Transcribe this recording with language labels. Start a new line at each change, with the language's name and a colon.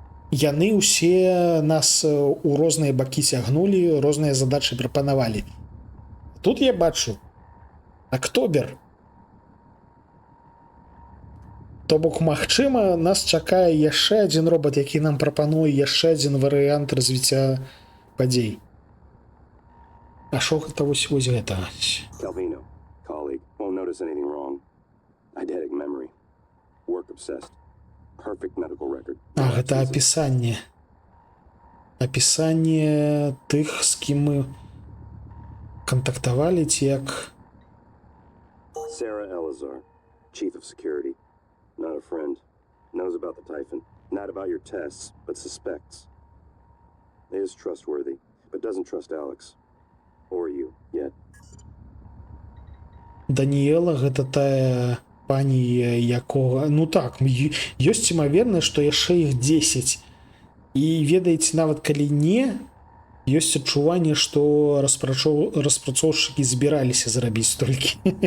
Belarusian: Яны ўсе нас у розныя бакі цягнулі, розныя задачы прапанавалі. Тут я бачу Актобер. То бок, магчыма, нас чакае яшчэ адзін робот, які нам прапануе яшчэ адзін варыянт развіцця падзей. А што гэта вось гэта?
English: Calvino, colleague, won't notice anything wrong. Eidetic memory. Work obsessed. Perfect medical record.
Belarusian: Гэта апісанне. Апісанне тых, з кім мы кантактавалі, ці як...
English: Sarah Elazar, chief of security. Not a friend. Knows about the Typhon. Not about your tests, but suspects. Is trustworthy, but doesn't trust Alex. Or you, yet.
Belarusian: Даніэла гэта тая пані, якога... Ну так, ёсць імавернасць, што яшчэ іх 10. І ведаеце, нават калі не, ёсць адчуванне, што распрацоўшчыкі збіраліся зрабіць столькі.